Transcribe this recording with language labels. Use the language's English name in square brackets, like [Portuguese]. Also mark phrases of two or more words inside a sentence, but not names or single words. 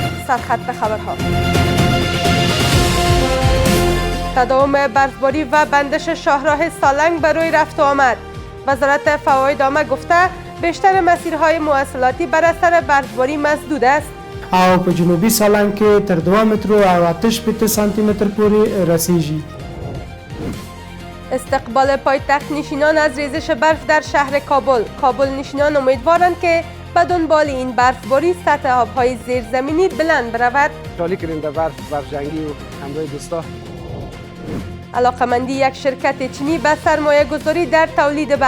[Persian] سرخط خبرها. تداوم برفباری و بندش شاهراه سالنگ بر روی رفت و آمد. وزارت فواید عامه گفته بیشتر مسیرهای مواصلاتی بر اثر برفباری مسدود است. [Pashto] او په جنوبي سالنګ کې تر 2 مترو او 8 سانتی متر پورې رسیږي. [Persian] استقبال پایتخت نشینان از ریزش برف در شهر کابل. کابل نشینان امیدوارند که به دنبال این برفباری سطح آبهای زیرزمینی بلند برود. خوشحالی کردیم در برف جنگی و همراه دوستا. علاقمندی یک شرکت چینی به سرمایه گذاری در تولید برق.